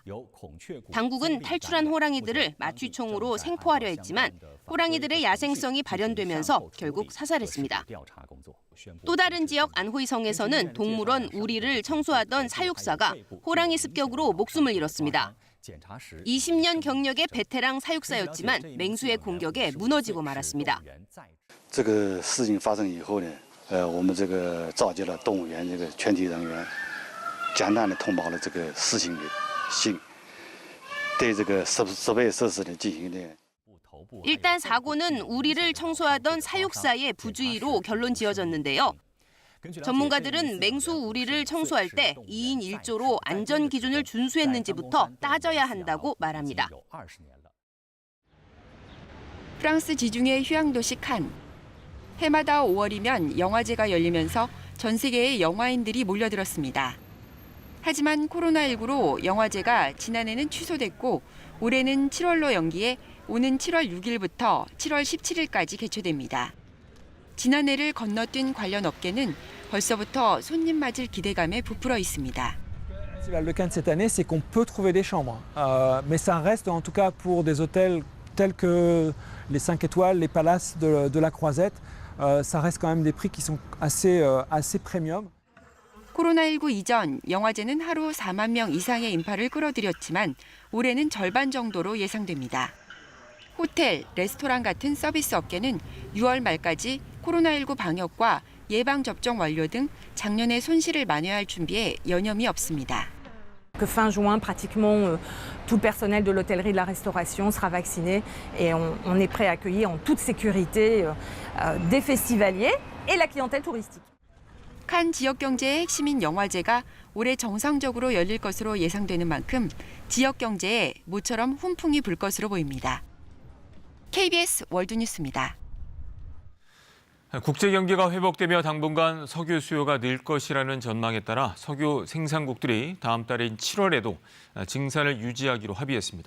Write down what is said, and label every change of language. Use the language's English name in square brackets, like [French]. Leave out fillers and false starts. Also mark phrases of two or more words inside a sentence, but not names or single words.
[Korean] 당국은 탈출한 호랑이들을 마취총으로 생포하려 했지만 호랑이들의 야생성이 발현되면서 결국 사살했습니다. 또 다른 지역 안호이성에서는 동물원 우리를 청소하던 사육사가 호랑이 습격으로 목숨을 잃었습니다. 20년 경력의 베테랑 사육사였지만 맹수의 공격에 무너지고 말았습니다. [Chinese] 这个事情发生以后呢，我们这个召集了动物园这个全体人员，简单的通报了这个事情的性，对这个设备设施呢进行的。 [Korean] 일단 사고는 우리를 청소하던 사육사의 부주의로 결론 지어졌는데요. 전문가들은 맹수 우리를 청소할 때 2인 1조로 안전 기준을 준수했는지부터 따져야 한다고 말합니다. 프랑스 지중해 휴양도시 칸. 해마다 5월이면 영화제가 열리면서 전 세계의 영화인들이 몰려들었습니다. 하지만 코로나19로 영화제가 지난해는 취소됐고 올해는 7월로 연기해 오는 7월 6일부터 7월 17일까지 개최됩니다. 지난해를 건너뛴 관련 업계는 벌써부터 손님 맞을 기대감에 부풀어 있습니다. [French] Le cas de cette année, c'est qu'on peut trouver des chambres, mais ça reste en tout cas pour des hôtels tels que les 5 étoiles, les palaces de la Croisette, ça reste quand même des prix qui sont assez premium. [Korean] 코로나19 이전 영화제는 하루 4만 명 이상의 인파를 끌어들였지만 올해는 절반 정도로 예상됩니다. 호텔, 레스토랑 같은 서비스 업계는 6월 말까지 코로나19 방역과 예방접종 완료 등 작년의 손실을 만회할 준비에 여념이 없습니다. [French] Que fin juin, pratiquement tout le personnel de l'hôtellerie et de la restauration sera vacciné et on est prêt à accueillir en toute sécurité des festivaliers et la clientèle touristique. [Korean] 칸 지역 경제의 핵심인 영화제가 올해 정상적으로 열릴 것으로 예상되는 만큼 지역 경제에 모처럼 훈풍이 불 것으로 보입니다. KBS 월드뉴스입니다. 국제 경기가 회복되며 당분간 석유 수요가 늘 것이라는 전망에 따라 석유 생산국들이 다음 달인 7월에도 증산을 유지하기로 합의했습니다.